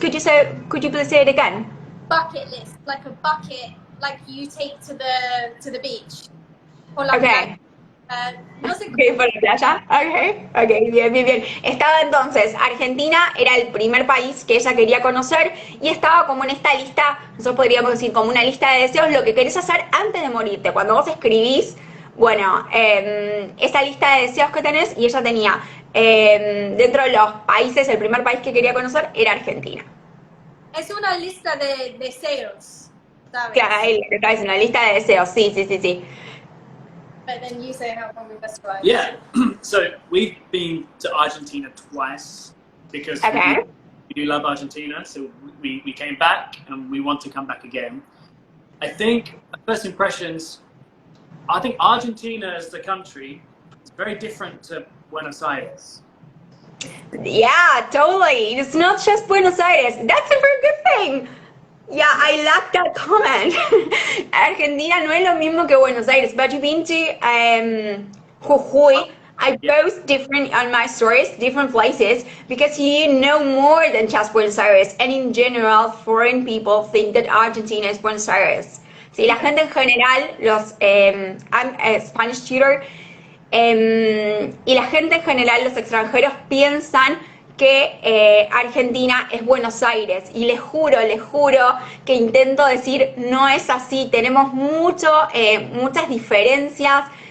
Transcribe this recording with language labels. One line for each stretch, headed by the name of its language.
English: Could you please say it again? Bucket list, like a bucket, like you take to the beach. Or like
Spanish: no sé. Okay, por la playa. Okay, bien. Estaba entonces, Argentina era el primer país que ella quería conocer y estaba como en esta lista, nosotros podríamos decir como una lista de deseos, lo que querés hacer antes de morirte. Cuando vos escribís, bueno, esa lista de deseos que tenés, y ella tenía dentro de los países, el primer país que quería conocer era Argentina. Es una lista de deseos, ¿sabes? Claro, ahí lo que traes, una lista de deseos, sí.
English: But then you say how come we best try. Yeah, so we've been to Argentina twice because we do love Argentina, so we came back and we want to come back again. I think first impressions, I think Argentina as the country is very different to Buenos Aires. Yeah, totally. It's not just Buenos Aires. That's a very good thing. Yeah, I like that comment.
Spanish: Argentina no es lo mismo que Buenos Aires,
English: but you've been to Jujuy. I post different on my stories, different places, because you know more than just Buenos Aires. And in general, foreign people think that Argentina is Buenos Aires.
Spanish: Sí, la gente en general,
English: I'm a Spanish tutor,
Spanish: y la gente en general, los extranjeros, piensan que Argentina es Buenos Aires, y les juro que intento decir no es así, tenemos muchas diferencias.